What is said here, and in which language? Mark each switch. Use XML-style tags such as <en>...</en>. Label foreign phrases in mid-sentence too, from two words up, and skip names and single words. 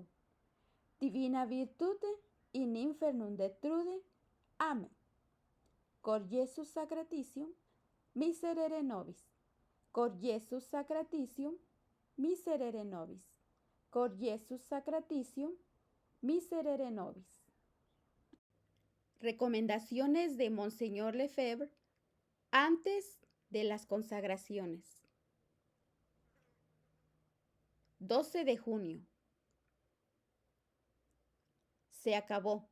<la>Divina virtute in infernum detrude. Amen. Cor Jesus sacratitium, miserere nobis. Cor Jesus sacratitium, miserere nobis. Cor Jesus sacratitium, miserere nobis.</la> <es>Recomendaciones de Monseñor Lefebvre antes de las consagraciones. 12 de junio. Se acabó.</es>